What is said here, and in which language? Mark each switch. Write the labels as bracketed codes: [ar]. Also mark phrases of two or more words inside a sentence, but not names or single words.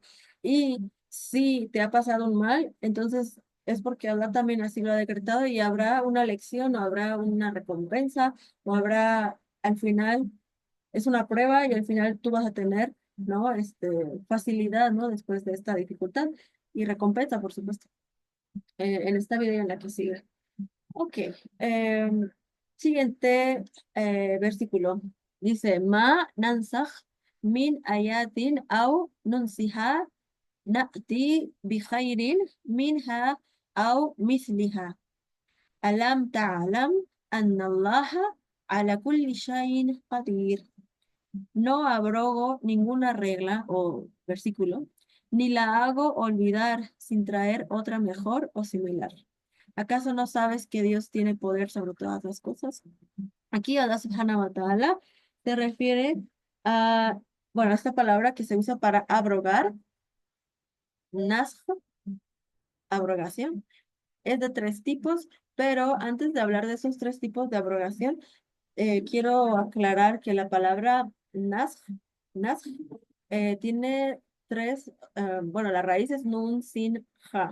[es] Y si te ha pasado un mal, entonces es porque Allah también así lo ha decretado y habrá una lección o habrá una recompensa o habrá, al final, es una prueba y al final tú vas a tener, ¿no? Facilidad, ¿no? Después de esta dificultad y recompensa, por supuesto. en esta vida y en la que sigue. Ok. Siguiente versículo. Dice, [ar] ما ننسخ من آية أو ننسها نأت بخير منها أو مثلها. ألم تعلم أن الله على كل شيء قدير. [es] No abrogo ninguna regla o versículo, ni la hago olvidar sin traer otra mejor o similar. ¿Acaso no sabes que Dios tiene poder sobre todas las cosas? Aquí [ar] الله سبحانه وتعالى [es] se refiere a, bueno, esta palabra que se usa para abrogar, nasj, abrogación, es de tres tipos, pero antes de hablar de esos tres tipos de abrogación, quiero aclarar que la palabra nasj, tiene tres, bueno, la raíz es [ar] نون، سين، خاء.